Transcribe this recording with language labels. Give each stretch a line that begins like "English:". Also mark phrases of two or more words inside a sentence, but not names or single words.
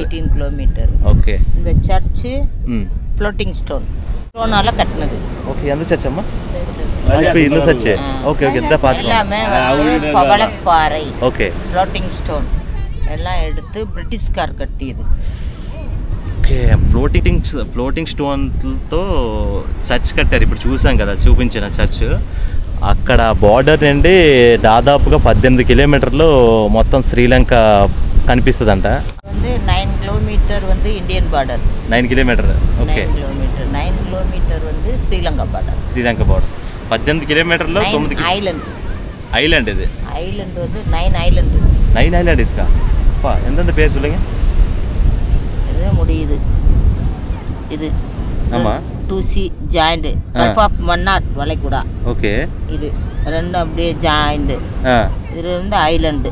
Tamil: 18 கிலோமீட்டர். ஓகே. இந்த சர்ச்சு
English: floating stoneால
Tamil: கட்டினது. ஓகே, எந்த சர்ச் அம்மா? இப்போ இந்த சர்ச்.
English: okay okay,
Tamil: இத பாத்துக்கலாம். எல்லாமே வந்து பவளப்பாறை, ஓகே,
English: floating stone
Tamil: எல்லாம் எடுத்து பிரிட்டிஷ்கார் கட்டியது.
Telugu: ఓకే,
English: floating stoneతో
Telugu: చర్చ్ కట్టారు. ఇప్పుడు చూసాం కదా, చూపించిన చర్చ్. అక్కడ బార్డర్ నుండి దాదాపుగా 18 కిలోమీటర్లు మొత్తం శ్రీలంక కనిపిస్తుందంట.
Tamil: வந்து 9 கிலோமீட்டர் வந்து
English: Indian border.
Telugu: 9 కిలోమీటర్. ఓకే,
Tamil: 9 கிலோமீட்டர் வந்து ஸ்ரீலங்கா பார்டர்.
Telugu: శ్రీలంక బార్డర్ 18 కిలోమీటర్లో 9
Tamil: ஐலண்ட். ஐலண்ட் இது. ஐலண்ட் வந்து 9 ஐலண்ட். 9 ஐலண்ட் இருக்கா? அப்பா, எந்தெந்த பேர் சொல்லுங்க. இது முடியுது. இது ஆமா, 2C ஜாயிண்ட், கல்ஃப் ஆஃப் மன்னார் வளைகுடா. ஓகே, இது ரெண்டும் அப்படியே ஜாயிண்ட். இது வந்து ஐலண்ட்.